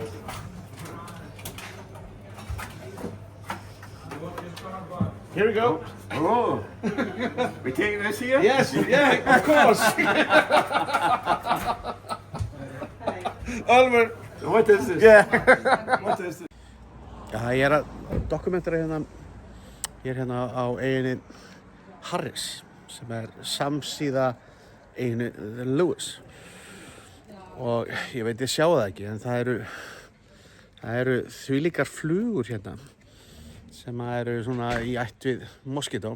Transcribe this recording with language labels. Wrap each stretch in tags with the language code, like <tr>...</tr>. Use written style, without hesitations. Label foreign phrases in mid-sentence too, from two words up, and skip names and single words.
<en>Here we go. Oh, we taking this here? Yes, yeah, of course. Oliver. What is this? Yeah. What is this?</en> <is>Já, ég að dokumentera hérna, ég hérna á eyjunni Harris, sem samsíða eyjunni Lewis. Og ég veit ég sjá það ekki, en það eru þvílíkar flugur hérna, sem eru svona í ætt við moskító.</is>